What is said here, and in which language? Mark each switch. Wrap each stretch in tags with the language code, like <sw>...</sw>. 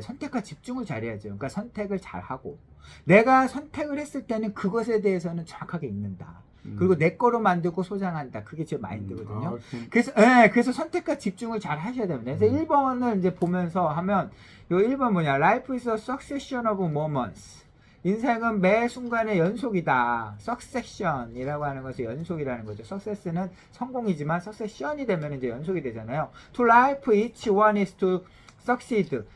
<ko>선택과 집중을 잘해야죠. 그러니까 선택을 잘하고 내가 선택을 했을 때는 그것에 대해서는 정확하게 읽는다. 그리고 내 거로 만들고 소장한다. 그게 제 마인드거든요. 그래서 선택과 집중을 잘 하셔야 됩니다. 그래서 1번을 이제 보면서 하면, 요 1번 뭐냐?</ko> <en>Life is a succession of moments.</en> <ko>인생은 매 순간의 연속이다. succession이라고 하는 것이 연속이라는 거죠. success는 성공이지만 succession이 되면 이제 연속이 되잖아요.</ko> <en>To life, each one is to succeed.</en>